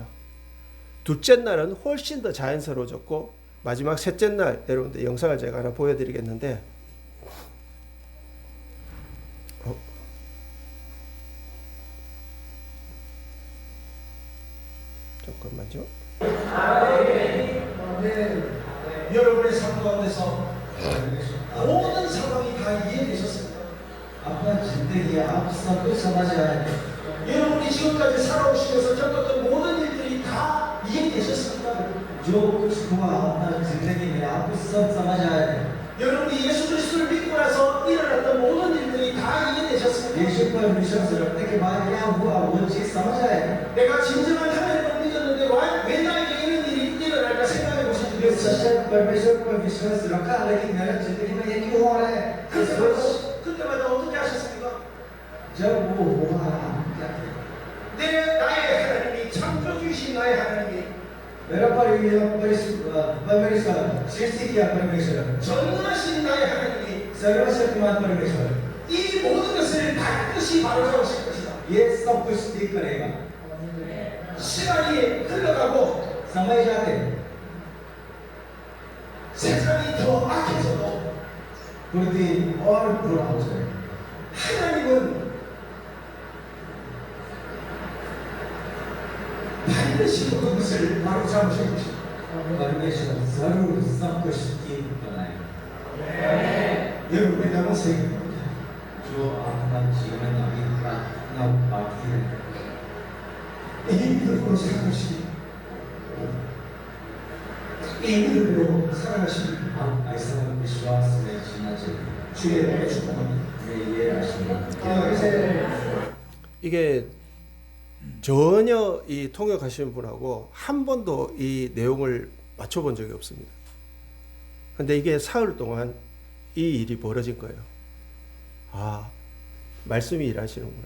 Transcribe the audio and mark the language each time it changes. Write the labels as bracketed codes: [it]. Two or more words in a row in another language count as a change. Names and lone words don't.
[ko] 둘째 날은 훨씬 더 자연스러워졌고 마지막 셋째 날 여러분들 영상을 제가 하나 보여드리겠는데 잠깐만요. 여러분의 삶 가운데서 모든 상황이 다 이해되셨습니까? [hi] आपका जिंदगी आप सब कुछ समझ आए हैं। [ko] 여러분이 지금까지 살아오시면서 겪었던 모든 일들이 다 이해되셨습니까? [hi] जो कुछ हुआ अपना जिंदगी में आपको सब समझ आए हैं। [ko] 여러분이 예수 그리스도를 믿고 나서 일어났던 모든 일들이 다 이해되셨습니까? [hi] यीशु पर विश्वास रखने के बाद क्या हुआ वो चीज समझ आए हैं। [ko] 내가 진정한 하나님을 믿었는데 왜 나에게 이런 일이 일어날까 생각해 보신 적이 [hi] ये [ko] 있어요? [hi] सच्चा परमेश्वर पर विश्वास रखा लेकिन मेरा जिंदगी में ये क्यों हो रहा है? [ko] 그때마다 어떻게 하셨습니까? [hi] जब वो हुआ हम क्या थे? [ko] 나의 하나님이 창조주이신 나의 하나님이 [hi] मेरा परमेश्वर सृष्टि किया परमेश्वर [ko] 전능하신 나의 하나님이 [hi] सर्वशक्तिमान परमेश्वर [ko] 이 모든 것을 반드시 바로잡으실 것이다. [hi] ये सब कुछ ठीक करेगा। [ko] 시간이 흘러가고 [hi] समय जाते [ko] 세상이 더 악해져도 [hi] पृथ्वी और बुरा हो जाए। [ko] 하나님은 반드시 모든 것을 바로잡으실 것이다. [hi] परमेश्वर जरूर सब कुछ ठीक बनाएगा। [ko] 여러분의 남은 생에 [hi] जो आपका जीवन अभी का इतना बाकी है [ko] 이 믿음으로 살아가시기 이 믿음으로 살아가시기 [hi] हम ऐसा विश्वास में जीना चाहिए। [ko] 주의 이름으로 축복합니다. [hi] मैं ये आशीर्वाद [ko] 기도하세요. 이게 전혀 이 통역하시는 분하고 한 번도 이 내용을 맞춰본 적이 없습니다. 근데 이게 사흘 동안 이 일이 벌어진 거예요. 아, 말씀이 일하시는구나.